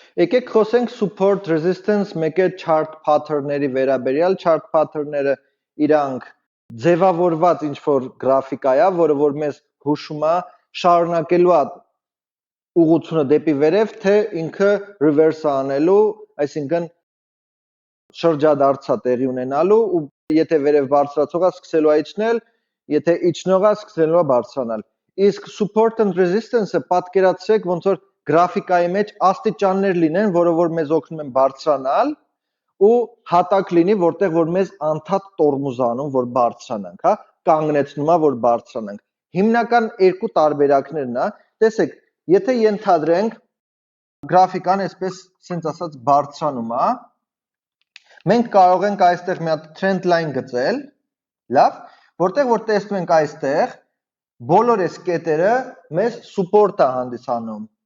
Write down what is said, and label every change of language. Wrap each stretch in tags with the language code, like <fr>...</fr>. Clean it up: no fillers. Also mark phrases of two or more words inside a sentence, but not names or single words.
<hy>Եկեք խոսենք</hy> <en>support resistance</en> <hy>մեկը</hy> <en>chart pattern-</en> <hy>ների վերաբերյալ,</hy> <en>chart pattern-</en> <hy>ները իրանք ձևավորված ինչ-որ գրաֆիկա է, որը որ մեզ հուշում է շարունակելու է ուղղությունը դեպի վերև, թե ինքը reverse անելու, այսինքն շրջադարձա տեղի ունենալու ու եթե վերև բարձրացողա սկսելու է իջնել, եթե իջնողա սկսելու է բարձրանալ։ Իսկ</hy> <en>support and resistance-</en> <hy>ը պատկերացրեք ոնց որ գրաֆիկայի մեջ աստիճաններ լինեն, որը որ մեզ օգնում են բարձրանալ ու հատակ լինի, որտեղ որ մեզ անդադ տորմուզ անում, որ բարձրանանք, հա, կանգնեցնում է, որ բարձրանանք։ Հիմնական երկու տարբերակներն է, տեսեք, եթե ենթադրենք գրաֆիկան այսպես սենց ասած բարձրանում է, մենք կարող ենք այստեղ մի հատ</hy> <en>trend line</en> <hy>գծել, լավ, որտեղ որ տեսնում ենք այստեղ բոլոր այս կետերը մեզ support է հանդիսանում,</hy>